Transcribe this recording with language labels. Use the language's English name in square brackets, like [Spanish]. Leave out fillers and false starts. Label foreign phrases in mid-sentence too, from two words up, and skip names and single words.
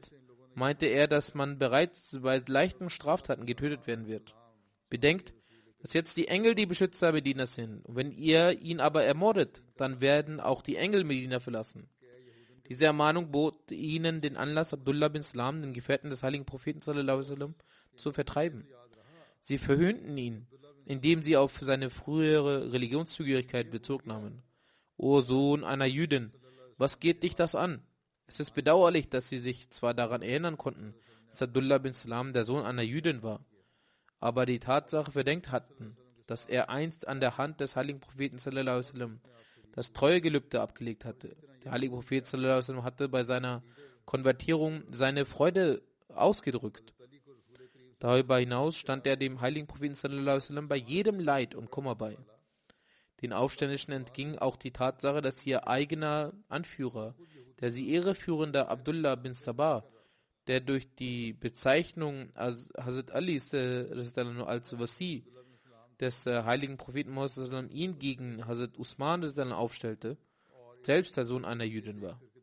[German] Damit meinte er, dass man bereits bei leichten Straftaten getötet werden wird. Bedenkt, dass jetzt die Engel die Beschützer Medinas sind. Und wenn ihr ihn aber ermordet, dann werden auch die Engel Medina verlassen. Diese Ermahnung bot ihnen den Anlass, Abdullah bin Salam, den Gefährten des heiligen Propheten [Arabic] صلى الله عليه وسلم, [German] zu vertreiben. Sie verhöhnten ihn, indem sie auf seine frühere Religionszugehörigkeit Bezug nahmen. O Sohn einer Jüdin, was geht dich das an? Es ist bedauerlich, dass sie sich zwar daran erinnern konnten, dass Abdullah bin Salam der Sohn einer Jüdin war, aber die Tatsache verdenkt hatten, dass er einst an der Hand des heiligen Propheten [Arabic] صلى الله عليه وسلم [German] das Treuegelübde abgelegt hatte. Der heilige Prophet [Arabic] صلى الله عليه وسلم [German] hatte bei seiner Konvertierung seine Freude ausgedrückt. Darüber hinaus stand er dem heiligen Propheten [Arabic] صلى الله عليه وسلم [German] bei jedem Leid und Kummer bei. Den Aufständischen entging auch die Tatsache, dass ihr eigener Anführer, der sie irreführende Abdullah bin Sabah, der durch die Bezeichnung Hazrat Ali als Wasi des heiligen Propheten Muhammad ihn gegen Hazrat Usman aufstellte, selbst der Sohn einer Jüdin war.